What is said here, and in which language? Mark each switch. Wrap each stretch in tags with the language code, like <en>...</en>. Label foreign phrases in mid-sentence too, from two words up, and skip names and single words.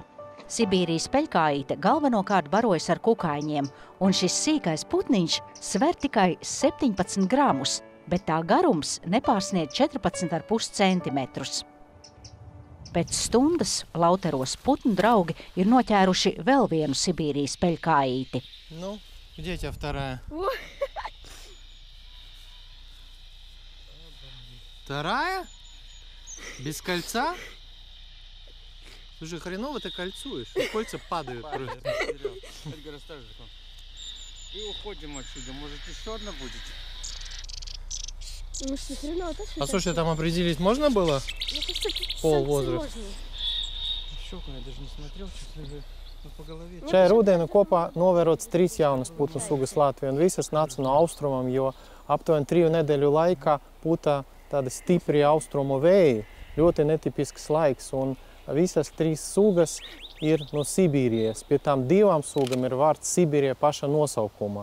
<lv>Sibīrijas peļkājīte galvenokārt barojas ar kukaiņiem, un šis sīkais putniņš sver tikai 17 gramus, bet tā garums nepārsniedz 14,5 centimetrus. Pēc stundas Lauteros putnu draugi ir noķēruši vēl vienu Sibīrijas peļkājīti.</lv> <ru>Nu, где тебя вторая? Вторая? Без кольца? Слушай, хреново ты кольцуешь. Кольца падают просто. Эдгар, оставь же. И уходим отсюда. Может, еще одна будет? Может, ни хрена, точно? А слушай, там определить можно было? Мне кажется, Пол возраста. Щеку я даже не смотрел, честно говоря. По голове.</ru> <lv>Šajā rudenī kopā novērots 3 jaunas putnu sugas Latvijā, un visas nāca no austrumam, jo aptuveni 3 nedēļu laikā puta tādi stipri austrumu vēji, ļoti netipisks laiks, un visas 3 sugas ir no Sibīrijas. Pie tām 2 sugām ir vārds Sibīrija paša nosaukuma.</lv>